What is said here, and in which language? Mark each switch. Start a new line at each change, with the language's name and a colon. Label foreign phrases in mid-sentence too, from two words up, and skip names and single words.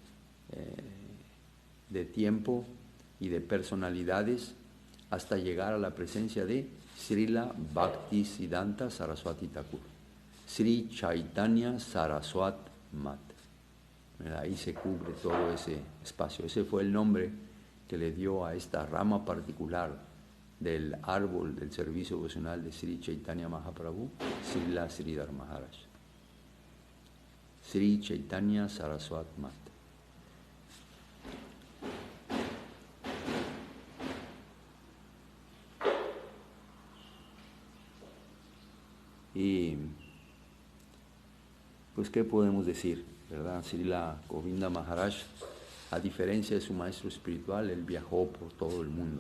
Spanish: de tiempo y de personalidades hasta llegar a la presencia de Srila Bhaktisiddhanta Saraswati Thakur, Sri Chaitanya Saraswati Mat. Ahí se cubre todo ese espacio. Ese fue el nombre que le dio a esta rama particular del árbol del servicio devocional de Sri Chaitanya Mahaprabhu, Srila Sridhar Maharaj. Sri Chaitanya Saraswati Mat. Y pues, ¿qué podemos decir, verdad? Srila Govinda Maharaj, a diferencia de su maestro espiritual, él viajó por todo el mundo.